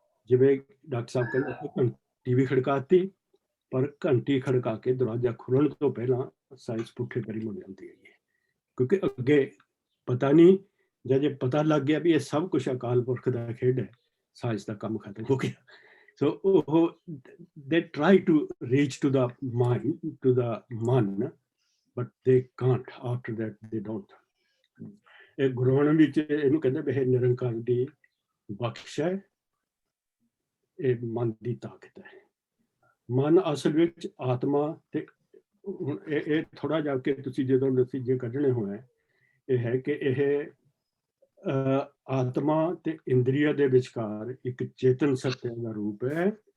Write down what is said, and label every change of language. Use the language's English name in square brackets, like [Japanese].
[Punjabi] ਜਿਵੇਂ ਡਾਕਟਰ ਸਾਹਿਬ ਕਹਿੰਦੇ ਘੰਟੀ ਵੀ ਖੜਕਾਤੀ, ਪਰ ਘੰਟੀ ਖੜਕਾ ਕੇ ਦਰਵਾਜ਼ਾ ਖੁੱਲਣ ਤੋਂ ਪਹਿਲਾਂ ਸਾਇੰਸ ਪੁੱਠੇ ਕਰੀ ਮੁੜ ਜਾਂਦੀ ਹੈ, ਕਿਉਂਕਿ ਅੱਗੇ ਪਤਾ ਨਹੀਂ, ਜੇ ਪਤਾ ਲੱਗ ਗਿਆ ਵੀ ਇਹ ਸਭ ਕੁਝ ਅਕਾਲ ਪੁਰਖ ਦਾ ਖੇਡ ਹੈ, ਸਾਇੰਸ ਦਾ ਕੰਮ ਖਤਮ ਹੋ ਗਿਆ। [English] So ਉਹ they try to reach to the mind, to the man, but they can't. After that they don't. [Punjabi] ਇਹ ਗੁਰਬਾਣੀ ਵਿੱਚ ਇਹਨੂੰ ਕਹਿੰਦੇ ਵੀ ਇਹ ਨਿਰੰਕਾਰ ਦੀ ਬਖਸ਼ ਹੈ, ਇਹ ਮਨ ਦੀ ਤਾਕਤ ਹੈ। ਮਨ ਅਸਲ ਵਿੱਚ ਆਤਮਾ ਤੇ ਹੁਣ ਇਹ ਥੋੜਾ ਜਾ ਕੇ ਤੁਸੀਂ ਜਦੋਂ ਨਤੀਜੇ ਕੱਢਣੇ ਹੋਏ ਇਹ ਹੈ ਕਿ ਇਹ ਆਤਮਾ ਤੇ ਇੰਦਰੀਆ ਦੇ ਵਿਚਕਾਰ ਇੱਕ ਚੇਤਨ ਸੱਤਿਆ ਦਾ ਰੂਪ ਹੈ।